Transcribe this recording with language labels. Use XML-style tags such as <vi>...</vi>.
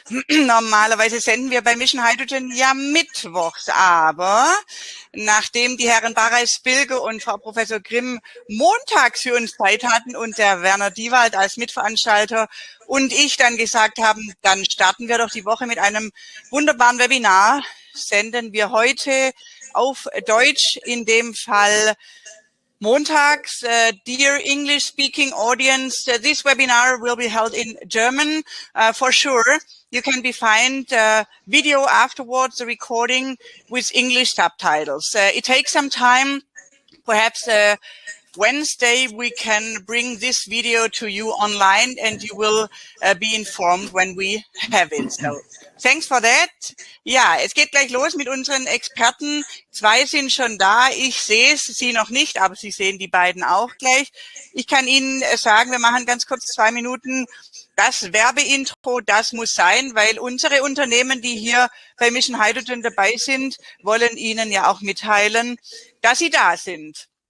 <de>Normalerweise senden wir bei Mission Hydrogen ja mittwochs, aber nachdem die Herren Bareis, Bilger und Frau Professor Grimm montags für uns Zeit hatten und der Werner Diewald als Mitveranstalter und ich dann gesagt haben, dann starten wir doch die Woche mit einem wunderbaren Webinar, senden wir heute auf Deutsch, in dem Fall montags.</de> <en>Dear English-speaking audience, this webinar will be held in German for sure. You can find video afterwards, the recording with English subtitles. It takes some time, perhaps Wednesday we can bring this video to you online and you will be informed when we have it. So, thanks for that.</en> <de>Ja, es geht gleich los mit unseren Experten. 2 sind schon da. Ich sehe es, Sie noch nicht, aber Sie sehen die beiden auch gleich. Ich kann Ihnen sagen, wir machen ganz kurz 2 Minuten das Werbeintro, das muss sein, weil unsere Unternehmen, die hier bei Mission Hydrogen dabei sind, wollen Ihnen ja auch mitteilen, dass sie da sind.</de>